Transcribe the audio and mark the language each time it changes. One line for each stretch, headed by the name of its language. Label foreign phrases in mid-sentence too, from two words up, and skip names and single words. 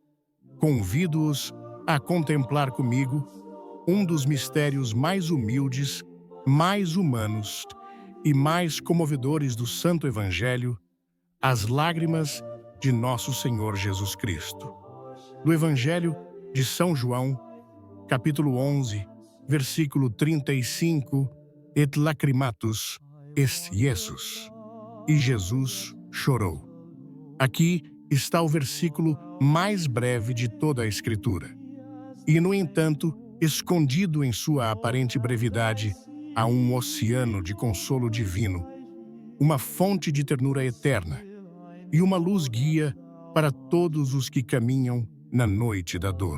Portuguese: Convido-os a contemplar comigo um dos mistérios mais humildes, mais humanos e mais comovedores do Santo Evangelho, as lágrimas de nosso Senhor Jesus Cristo. Do Evangelho de São João, capítulo 11, versículo 35,
Latin: et lacrimatus est Jesus.
Portuguese: E Jesus chorou. Aqui está o versículo mais breve de toda a Escritura. E, no entanto, escondido em sua aparente brevidade, há um oceano de consolo divino, uma fonte de ternura eterna e uma luz guia para todos os que caminham na noite da dor.